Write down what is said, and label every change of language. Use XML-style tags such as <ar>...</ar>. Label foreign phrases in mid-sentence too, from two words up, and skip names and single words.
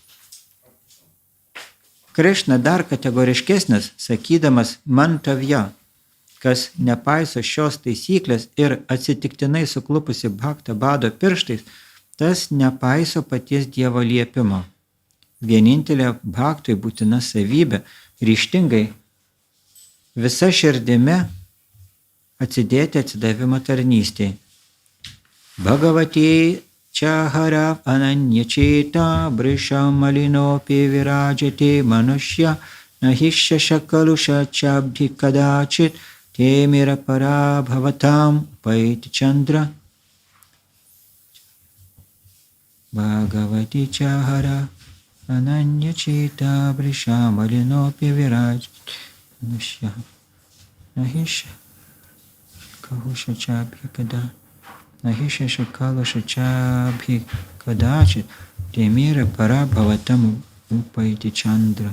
<lt>Krišna dar kategoriškesnis, sakydamas mantavya, kas nepaiso šios taisyklės ir atsitiktinai suklupusi bhakta bado pirštais, tas nepaiso paties Dievo liepimo. Vienintelė bhaktui būtina savybė ryžtingai visa širdimi atsidėti atsidavimo tarnystėje.</lt> <sa>Bhagavati čia hara ananyacheta brisha malinopi virajate manushya nahisha shakalusha chabdhi kadachit temira para bhavatam upaiti chandra. Bhagavati čia hara ananyacheta brisha malinopi virajate manushya nahisha shakalusha chabdhi kadachit Nahisha shakala shachabhi kadachit temira para bhavatam upaiti chandra.</sa>